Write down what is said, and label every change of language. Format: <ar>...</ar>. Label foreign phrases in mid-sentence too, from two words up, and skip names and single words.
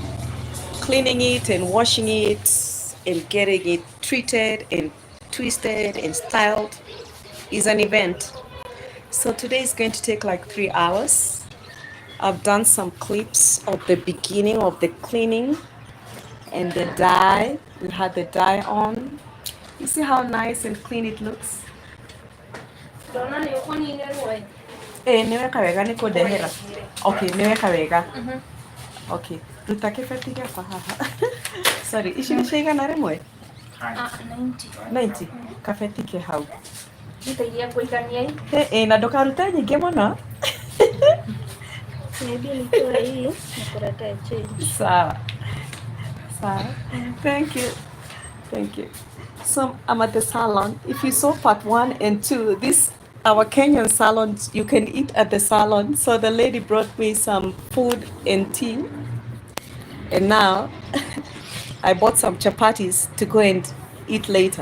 <en>So cleaning it and washing it and getting it treated and twisted and styled is an event. So today is going to take like 3 hours. I've done some clips of the beginning of the cleaning and the dye. We had the dye on. You see how nice and clean it looks?</en> <ki>Niweka wega niko dehera. Okay, niweka wega.</ki> <sw>Okay, tutake fetiga kwa haha.</sw> <ki>Sorry, ici nĩ cigana rĩmwe? 90. Kabetike hau. Nitagia kuigania Na ndũkarute nyingĩ mũno.</ki> <sw>maybe nitoe hii nikuletee change. Sawa. Sawa.</sw> <en>Thank you. Thank you. So I'm at the salon. If you saw part 1 and 2, this our Kenyan salons, you can eat at the salon. So the lady brought me some food and tea. And now I bought some chapatis to go and eat later.</en>